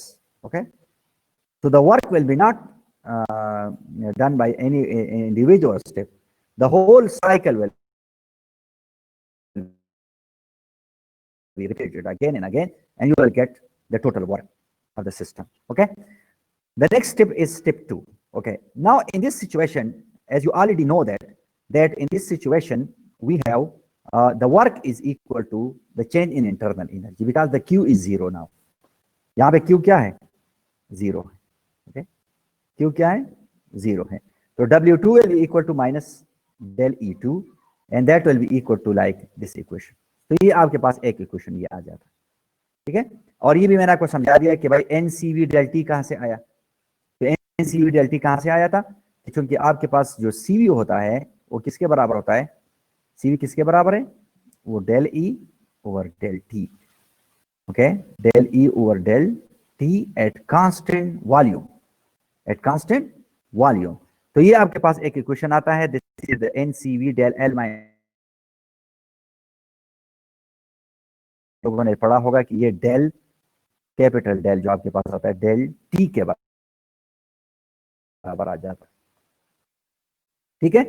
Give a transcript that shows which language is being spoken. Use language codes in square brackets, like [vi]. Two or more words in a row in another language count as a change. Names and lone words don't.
[en] Okay, so the work will be not done by any individual step, the whole cycle will be repeated again and again, and you will get the total work of the system. Okay, the next step is step 2. Okay, now in this situation, as you already know that in this situation we have the work is equal to the change in internal energy, because the Q is 0 now. [hi] यहाँ पे Q क्या है, 0 है। okay, Q क्या है, 0 है। [en] तो W2 will be equal to minus del E2, and that will be equal to like this equation. [hi] तो ये आपके पास एक इक्वेशन ये आ जाता है, ठीक है। और ये भी मैंने आपको समझा दिया कि भाई NCV del T कहाँ से आया। तो NCV del T कहाँ से आया था, क्योंकि आपके पास जो CV होता है वो किसके बराबर होता है, CV किसके बराबर है, वो [en] del E over del T. Okay, del E over del T at constant volume, at constant volume. [hi] तो ये आपके पास एक इक्वेशन आता है, [en] this is the NCV del L minus, [hi] लोगों ने पढ़ा होगा कि ये डेल, [en] capital del [hi] जो आपके पास आता है [en] del T [hi] के बराबर आ जाता है, ठीक है।